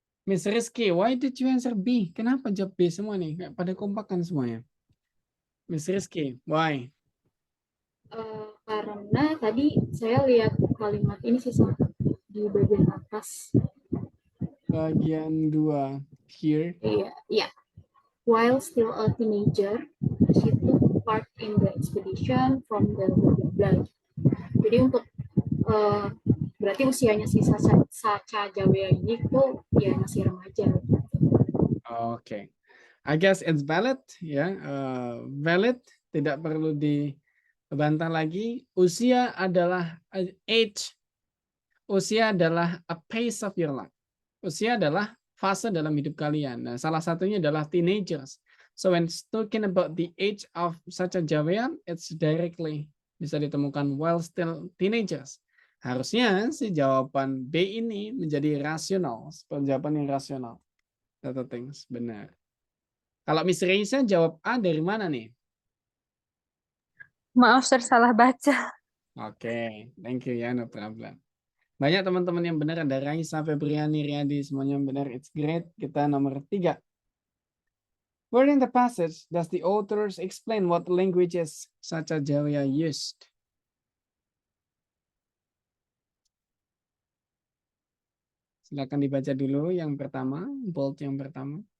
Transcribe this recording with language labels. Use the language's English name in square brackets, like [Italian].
[English] Miss Rizky, why did you answer B? [Indonesian] Kenapa jawab B semua nih? Nggak pada kompakan semuanya. [English] Miss Rizky, why? [Indonesian] Karena tadi saya lihat kalimat ini sih Sir, di bagian atas. Bagian 2 here. Iya. [English] While still a teenager, she took part in the expedition from the blah blah blah. [Indonesian] Jadi untuk berarti usianya si Sacha Jawea ini tuh ya masih remaja. [English] Oke. I guess it's valid ya. [Indonesian] Valid, tidak perlu dibantah lagi. Usia adalah [English] age. Usia adalah a phase of your life. [Indonesian] Usia adalah fase dalam hidup kalian. Nah, salah satunya adalah teenagers. [English] So when talking about the age of such a Jawian, it's directly [Indonesian] bisa ditemukan [English] while still teenagers. [Indonesian] Harusnya si jawaban B ini menjadi rasional, jawaban yang rasional. Data things, benar. Kalau Miss Reisa jawab A dari mana nih? Maaf, Sir, salah baca. [English] Oke, thank you ya, no problem. [Indonesian] Banyak teman-teman yang benar, ada Raisa, Febriani, Riyadi, semuanya yang benar. [English] It's great. [Indonesian] Kita nomor 3. [English] Where in the passage does the authors explain what languages such as Jawa used? [Indonesian] Silakan dibaca dulu yang pertama, bold yang pertama.